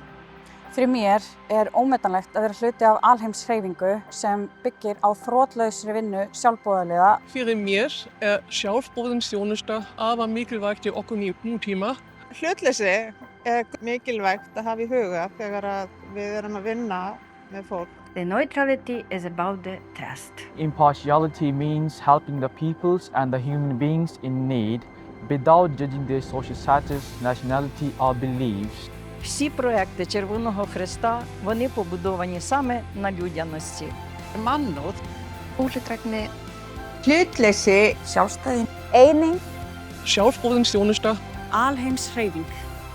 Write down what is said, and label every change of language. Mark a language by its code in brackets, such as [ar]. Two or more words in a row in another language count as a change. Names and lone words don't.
[is] Fyrir mér ómetanlegt að vera hluti af alheimshreyfingu sem byggir á þrotlausri vinnu sjálfboðaliða. Fyrir mér sjálfboðingsþjónusta afar mikilvægt í okkur nútíma. Hlutleysi mikilvægt að hafa í huga þegar við erum að vinna með fólk. [en] The neutrality is about the trust. Impartiality means helping the peoples and the human beings in need without judging their social status, nationality or beliefs. [uk] Всі проекти Червоного Хреста, вони побудовані саме на людяності. [is] Mannúð, óhlutdrægni, hlutleysi, sjálfstæði, eining, sjálfboðingsþjónusta, alheimshreyfing.